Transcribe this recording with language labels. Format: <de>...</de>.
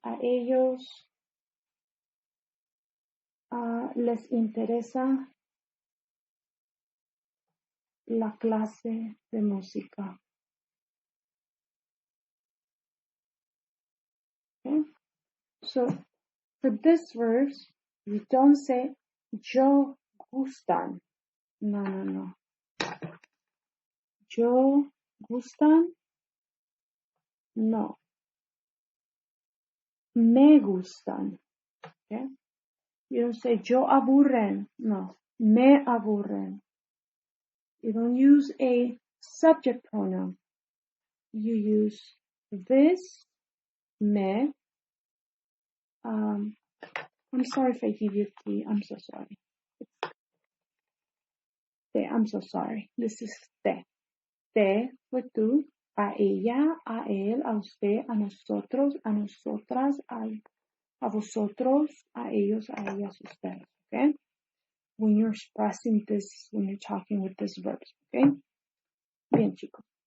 <es>A ellos les interesa la clase de música.</es> <en>Okay? So, for this verse, you don't say</en> <es>yo gustan.</es> <en>No.</en> <es>Yo gustan. No. Me gustan.</es> <en>Okay? You don't say</en> <es>yo aburren.</es> <en>No.</en> <es>Me aburren.</es> <en>You don't use a subject pronoun. You use this, me. I'm sorry if I give you T. I'm so sorry. Te. I'm so sorry. This is te.</en> <es>Te fue tú, a ella, a él, a usted, a nosotros, a nosotras, a vosotros, a ellos, a ellas, ustedes.</es> <en>Okay? When you're expressing this, when you're talking with these verbs. Okay?</en> <es>Bien, chicos.</es>